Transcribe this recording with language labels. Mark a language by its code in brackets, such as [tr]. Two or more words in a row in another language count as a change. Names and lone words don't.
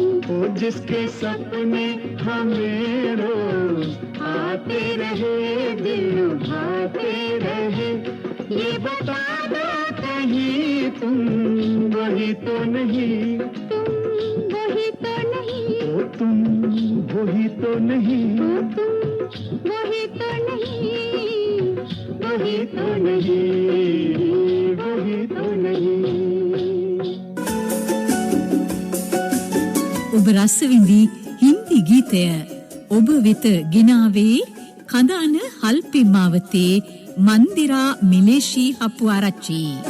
[hi] ओ जिसके सपने हमें रोज आते रहे, दिल लुभाते रहे, ये बता दो कहीं तुम वही तो नहीं, तुम वही तो नहीं, ओ तुम वही तो नहीं, ओ तुम वही तो नहीं, वही तो नहीं, वही तो नहीं। [si] ඔබ රසවිඳි හින්දි ගීතය ඔබ වෙත ගෙනාවේ කඳාන හල්පි මාවතේ මන්දිරා මිලේෂී හපුආරච්චි.